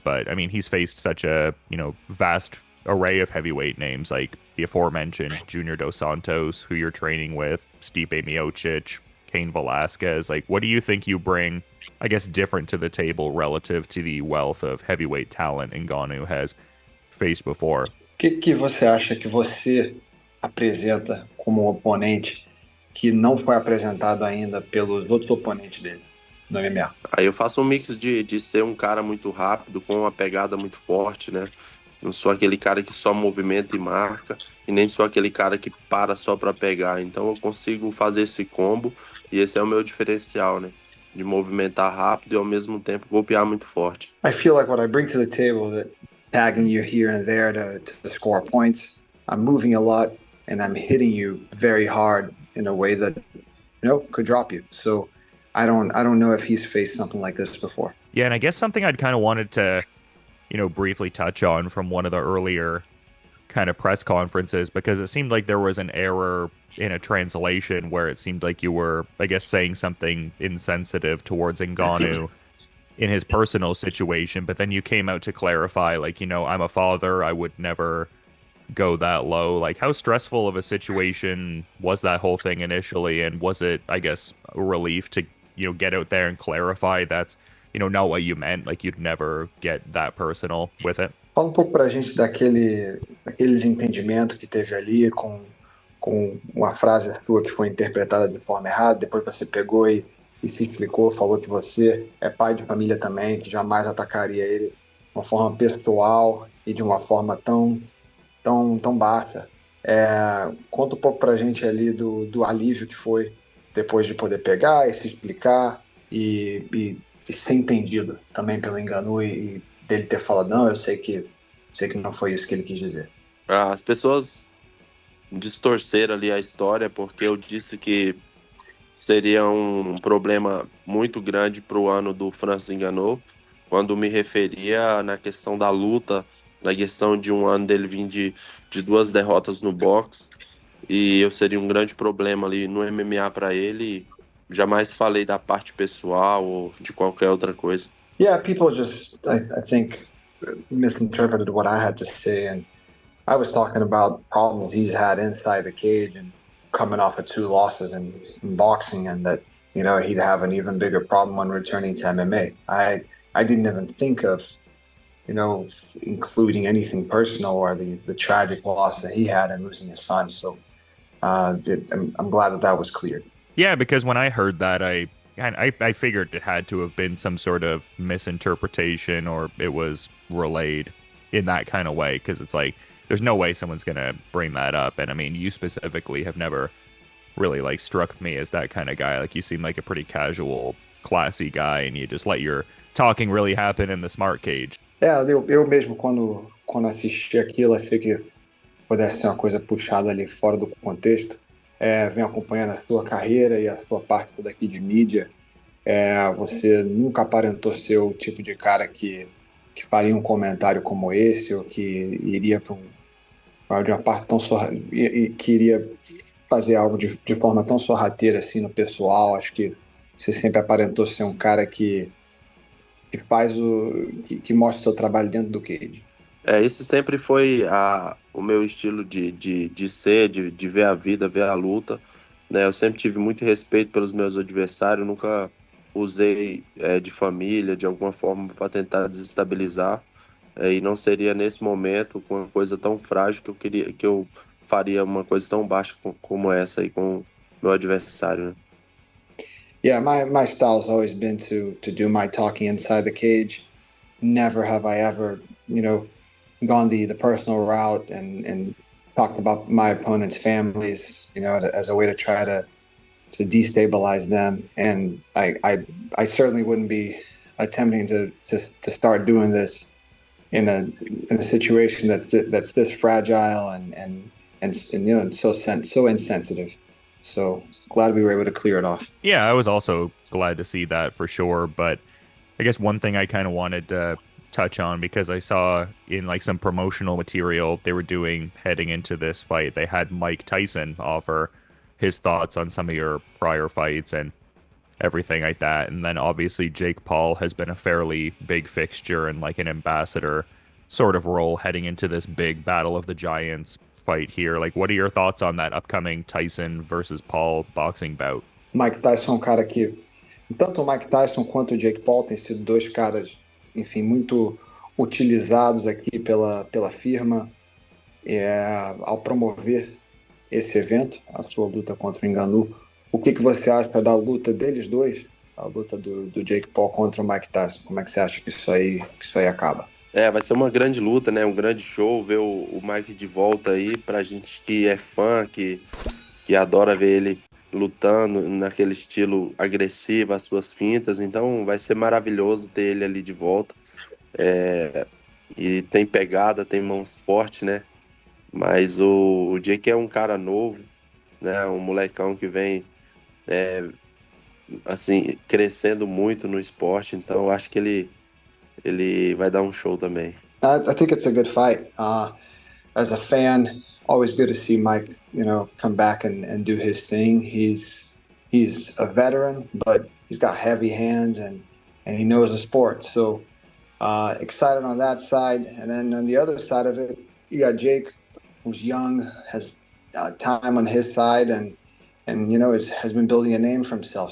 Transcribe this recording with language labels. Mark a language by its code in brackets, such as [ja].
[en] But I mean, he's faced such a, vast array of heavyweight names like the aforementioned Junior Dos Santos, who you're training with, Stipe Miocic, Cain Velasquez. Like, what do you think you bring, I guess, different to the table relative to the wealth of heavyweight talent Ngannou has faced before? [pt] Que você acha que você apresenta como oponente que não foi apresentado ainda pelos outros oponentes dele no MMA? Aí eu faço um mix de ser um cara muito rápido, com uma pegada muito forte, né? Não sou aquele cara que só movimenta e marca, e nem sou aquele cara que para só para pegar. Então eu consigo fazer esse combo, e esse é o meu diferencial, né? De movimentar rápido e ao mesmo tempo golpear muito forte. [en] I feel like what I bring to the table, that tagging you here and there to score points, I'm moving a lot and I'm hitting you very hard in a way that could drop you. So I don't know if he's faced something like this before. Yeah, and I guess something I'd kind of wanted to briefly touch on from one of the earlier kind of press conferences, because it seemed like there was an error in a translation where it seemed like you were, I guess, saying something insensitive towards Ngannou in his personal situation, but then you came out to clarify, like, I'm a father, I would never go that low. Like, how stressful of a situation was that whole thing initially, and was it, I guess, a relief to, get out there and clarify that's not what you meant, like you'd never get that personal with it? [pt] Fala pouco pra gente daquele desentendimento que teve ali com uma frase sua que foi interpretada de forma errada, depois você pegou e se explicou, falou que você é pai de família também, que jamais atacaria ele de uma forma pessoal e de uma forma tão baixa. Conta um pouco pra gente ali do alívio que foi depois de poder pegar e se explicar e ser entendido também pelo Ngannou e dele ter falado, não, eu sei que não foi isso que ele quis dizer. As pessoas distorceram ali a história porque eu disse que seria um problema muito grande para o ano do Francis Ngannou, quando me referia na questão da luta, na questão de um ano dele vir de 2 derrotas no boxe, e eu seria um grande problema ali no MMA para ele. Jamais falei da parte pessoal ou de qualquer outra coisa. [en] Yeah, people just, I think, misinterpreted what I had to say, and I was talking about problems he's had inside the cage and coming off of 2 losses in boxing, and that he'd have an even bigger problem when returning to MMA. I didn't even think of including anything personal or the tragic loss that he had in losing his son. So I'm glad that was cleared. Yeah, because when I heard that, I figured it had to have been some sort of misinterpretation, or it was relayed in that kind of way, because it's like, there's no way someone's going to bring that up. And I mean, you specifically have never really like struck me as that kind of guy. Like, you seem like a pretty casual, classy guy, and you just let your talking really happen in the smart cage. [pt] Eu mesmo, quando assisti aquilo, achei que pudesse ser uma coisa puxada ali fora do contexto. vem acompanhando a sua carreira e a sua parte toda aqui de mídia. Você nunca aparentou ser o tipo de cara que faria um comentário como esse, ou que iria para de uma parte tão e que iria fazer algo de forma tão sorrateira assim no pessoal. Acho que você sempre aparentou ser um cara que faz que mostra o seu trabalho dentro do cage. Esse sempre foi o meu estilo de ser, de ver a vida, ver a luta, né? Eu sempre tive muito respeito pelos meus adversários, nunca usei de família, de alguma forma, para tentar desestabilizar. E não seria nesse momento, com uma coisa tão frágil, que eu faria uma coisa tão baixa como essa aí com o meu adversário, né? [en] Yeah, my style's always been to do my talking inside the cage. Never have I ever, gone the personal route and talked about my opponent's families, as a way to try to destabilize them. And I certainly wouldn't be attempting to start doing this in a situation that's this fragile and so insensitive. So glad we were able to clear it off. Yeah, I was also glad to see that for sure. But I guess one thing I kind of wanted to touch on because I saw in like some promotional material they were doing heading into this fight, they had Mike Tyson offer his thoughts on some of your prior fights and everything like that. And then obviously Jake Paul has been a fairly big fixture and like an ambassador sort of role heading into this big Battle of the Giants fight here. Like, what are your thoughts on that upcoming Tyson versus Paul boxing bout? [pt] Mike Tyson é um cara que, tanto o Mike Tyson quanto o Jake Paul têm sido dois caras, enfim, muito utilizados aqui pela firma ao promover esse evento, a sua luta contra o Ngannou. O que você acha da luta deles dois, a luta do Jake Paul contra o Mike Tyson? Como é que você acha que isso aí acaba? Vai ser uma grande luta, né? Um grande show ver o Mike de volta aí, pra gente que é fã, que adora ver ele lutando naquele estilo agressivo, as suas fintas. Então vai ser maravilhoso ter ele ali de volta. E tem pegada, tem mãos fortes, né? Mas o Jake é um cara novo, né? Um molecão que vem, assim, crescendo muito no esporte. Então eu acho que ele vai dar um show também. [en] I think it's a good fight. As a fan, always good to see Mike, come back and do his thing. He's a veteran, but he's got heavy hands and he knows the sport. So excited on that side. And then on the other side of it, you got Jake, who's young, has time on his side, and has been building a name for himself.